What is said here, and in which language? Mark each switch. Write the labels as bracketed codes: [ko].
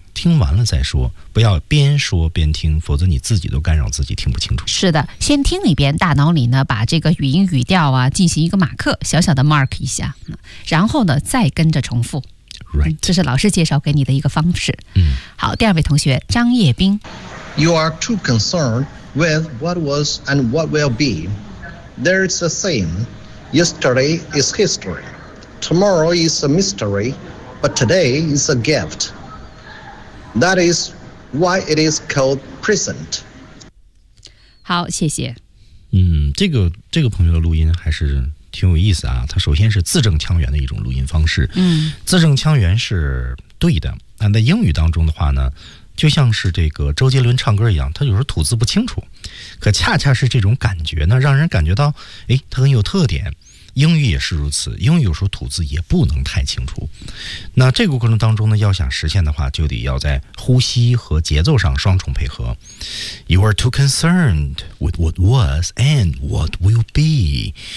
[zh] 听完了再说，不要边说边听，否则你自己都干扰自己听不清楚。是的，先听一遍，大脑里呢把这个语音语调啊进行一个马克，小小的 mark 一下，然后呢再跟着重复。 [en] Right. [zh] 这是老师介绍给你的一个方式。好，第二位同学张叶斌。 [en] You are too concerned with what was and what will be. There is a saying, yesterday is history, tomorrow is a mystery, but today is a gift. That is why it is called present. [zh] 好，谢谢。这个朋友的录音还是挺有意思啊。他首先是字正腔圆的一种录音方式。字正腔圆是对的。那在英语当中的话呢，就像是这个周杰伦唱歌一样，他有时候吐字不清楚。可恰恰是这种感觉呢，让人感觉到，他很有特点。英语也是如此，英语有时候吐字也不能太清楚。那这个过程当中呢，要想实现的话，就得要在呼吸和节奏上双重配合。 [en] You are too concerned with what was and what will be。